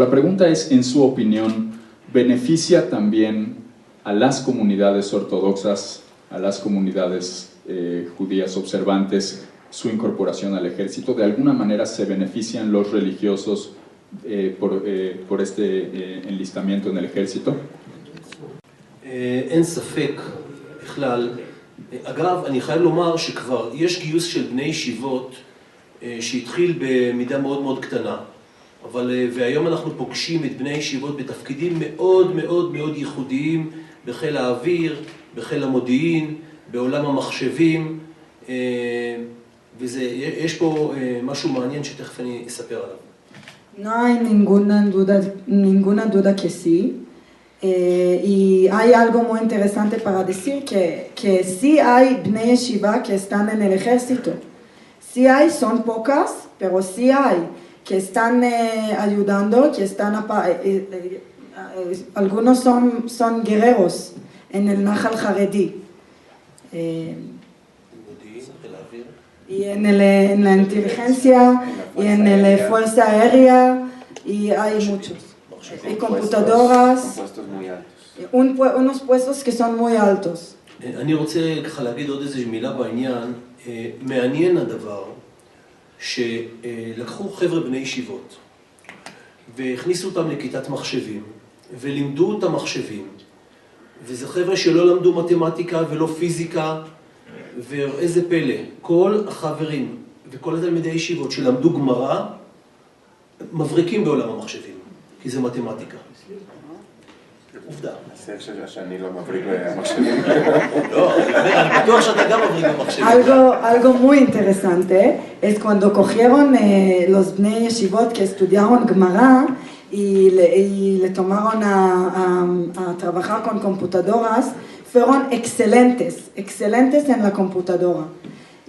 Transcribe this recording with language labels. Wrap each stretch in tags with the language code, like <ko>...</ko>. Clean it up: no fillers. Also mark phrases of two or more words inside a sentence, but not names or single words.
<es>La pregunta es, en su opinión, ¿beneficia también a las comunidades ortodoxas, a las comunidades judías observantes, su incorporación al ejército? ¿De alguna manera se benefician los religiosos por este enlistamiento en el ejército?</es> <he>אין ספק בכלל. אגב, אני חייב לומר שכבר יש גיוס של בני ישיבות שהתחיל במידה מאוד מאוד קטנה, והיום אנחנו פוגשים את בני ישיבות בתפקידים מאוד מאוד מאוד ייחודיים בחיל האוויר, בחיל המודיעין, בעולם המחשבים, ויש פה משהו מעניין שתכף אני אספר עליו.</he> <es>No hay ninguna duda que sí. Y hay algo muy interesante para decir que sí hay</es> <he>בני ישיבה</he> <es>que están en el ejército. Sí hay, son pocas, pero sí hay que están ayudando, que están algunos son guerreros en el Nahal Haredi. Y en la inteligencia y en la fuerza aérea, y hay muchos. Y computadoras, unos puestos que son muy altos.</es> <he>אני רוצה ככה להגיד עוד איזו מילה בעניין. מעניין הדבר שלקחו חבר'ה בני ישיבות והכניסו אותם לכיתת מחשבים ולימדו אותם מחשבים, וזה חבר'ה שלא למדו מתמטיקה ולא פיזיקה, ואיזה פלא, כל החברים וכל התלמידי ישיבות שלמדו גמרא מבריקים בעולם המחשבים, כי זה מתמטיקה. עובדה. שאני לא מבריק במחשבים. לא, אני בטוח שאתה גם מבריק במחשבים.</he> <es>Algo muy interesante es cuando cogieron los</es> <he>בני ישיבות</he> <es>que estudiaron Gemara y le tomaron a trabajar con computadoras, fueron excelentes en la computadora.</es>